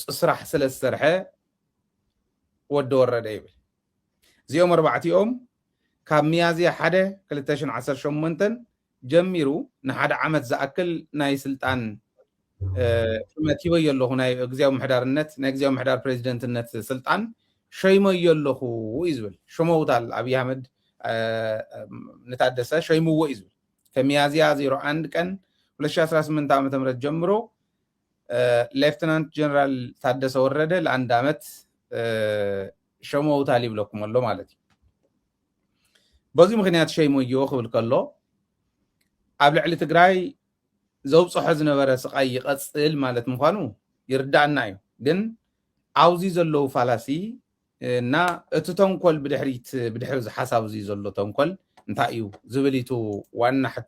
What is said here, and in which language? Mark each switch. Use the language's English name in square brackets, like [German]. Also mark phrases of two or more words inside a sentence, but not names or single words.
[Tigrinya] ስራሕ ስለ ዝሰርሐ ወዲ ወረደ ይብል እዚኦም ኣርባዕቲኦም ካብ ሚያዝያ 1 2018 ጀሚሩ ንሓደ ዓመት ዝኣክል ናይ ስልጣን ሹመት ሂበዮ ኣለኹ ናይ ግዝያዊ ምሕዳርነት ናይ ግዝያዊ ምሕዳር ፕሬዚደንትነት ስልጣን ሸይመዮ ኣለኹ እዩ ዝብል ሸመውታል ኣብይ ኣሕመድ ንታደሰ ሸይምዎ እዩ ዝብል [Amharic] ከሚያዝያ 01 ቀን 2018 ዓ.ም ጀምሮ ሌፍትናንት ጀነራል ታደሰ ወረደ ለአንድ ዓመት [Tigrinya] ሸመውታል ይብለኩም ኣሎ ማለት እዩ በዚ ምክንያት ሸይመዮ ክብል ከሎ ኣብ ልዕሊ ትግራይ ዘውፅሖ ዝነበረ ስቃይ ይቐፅል ማለት ምዃኑ ይርዳእና እዩ ግን ኣብዚ ዘለው ፋላሲ እና እቲ ተንኮል ብድሕሪ ዝሓሳብ እዚ ዘሎ ተንኮል እንታይ እዩ ዝብሊቱ ዋና ሕቶ